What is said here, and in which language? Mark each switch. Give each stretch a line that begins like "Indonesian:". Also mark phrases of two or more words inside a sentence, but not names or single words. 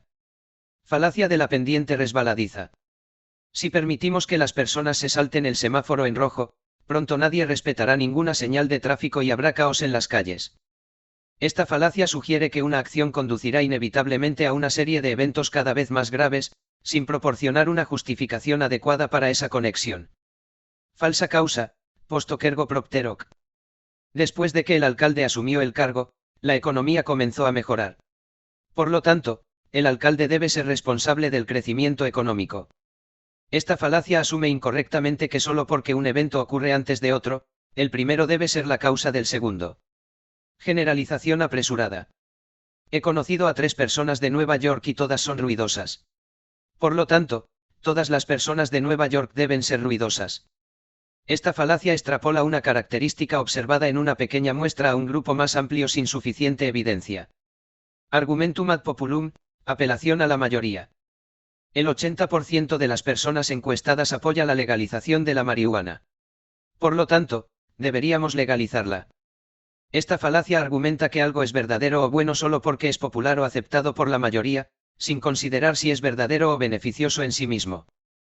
Spanish: Falacia de la pendiente resbaladiza. Si permitimos que las personas se salten el semáforo en rojo, pronto nadie respetará ninguna señal de tráfico y habrá caos en las calles. Esta falacia sugiere que una acción conducirá inevitablemente a una serie de eventos cada vez más graves, sin proporcionar una justificación adecuada para esa conexión. Falsa causa,
Latin: post hoc ergo propter hoc.
Spanish: Después de que el alcalde asumió el cargo, la economía comenzó a mejorar. Por lo tanto, el alcalde debe ser responsable del crecimiento económico. Esta falacia asume incorrectamente que solo porque un evento ocurre antes de otro, el primero debe ser la causa del segundo. Generalización apresurada. He conocido a 3 personas de Nueva York y todas son ruidosas. Por lo tanto, todas las personas de Nueva York deben ser ruidosas. Esta falacia extrapola una característica observada en una pequeña muestra a un grupo más amplio sin suficiente evidencia.
Latin: Argumentum ad populum,
Spanish: apelación a la mayoría. El 80% de las personas encuestadas apoya la legalización de la marihuana. Por lo tanto, deberíamos legalizarla. Esta falacia argumenta que algo es verdadero o bueno solo porque es popular o aceptado por la mayoría, sin considerar si es verdadero o beneficioso en sí mismo.